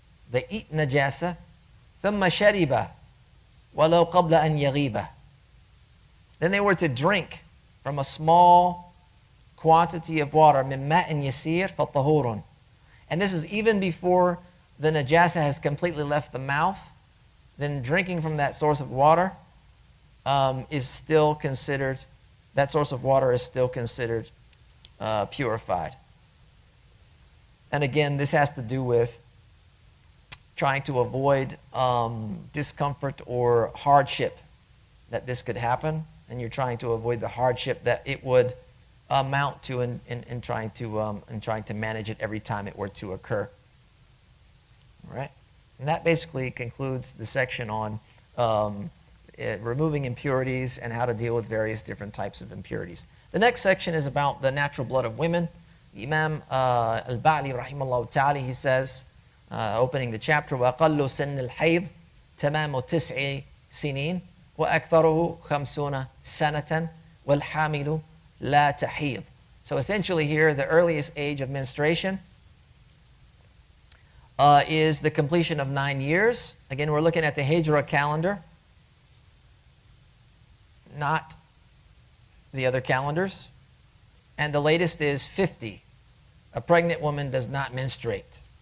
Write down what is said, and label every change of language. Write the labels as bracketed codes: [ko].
[en] They eat najasah, [ar] ثُمَّ شَرِبَ وَلَوْ قَبْلَ أَنْ يَغِيبَ. [en] Then they were to drink from a small quantity of water, [ar] مِن مَاءٍ يَسِيرٍ فَطَهُورٌ. [en] And this is even before the najasah has completely left the mouth. Then drinking from that source of water is still considered, that source of water is still considered purified. And again, this has to do with trying to avoid discomfort or hardship that this could happen. And you're trying to avoid the hardship that it would amount to in trying to manage it every time it were to occur. All right? And that basically concludes the section on removing impurities and how to deal with various different types of impurities. The next section is about the natural blood of women. Imam al-ʿābid rahimahullah ta'ala, he says, opening the chapter, [ar] وَأَقَلُّ سَنِّ الْحَيْض تَمَامُ تِسْعِ سِنِينَ وَأَكْثَرُهُ خَمْسُونَ سَنَةً وَالْحَامِلُ لَا تَحِيض. [en] So essentially here, the earliest age of menstruation is the completion of 9 years. Again, we're looking at the Hijra calendar, not the other calendars. And the latest is 50. A pregnant woman does not menstruate.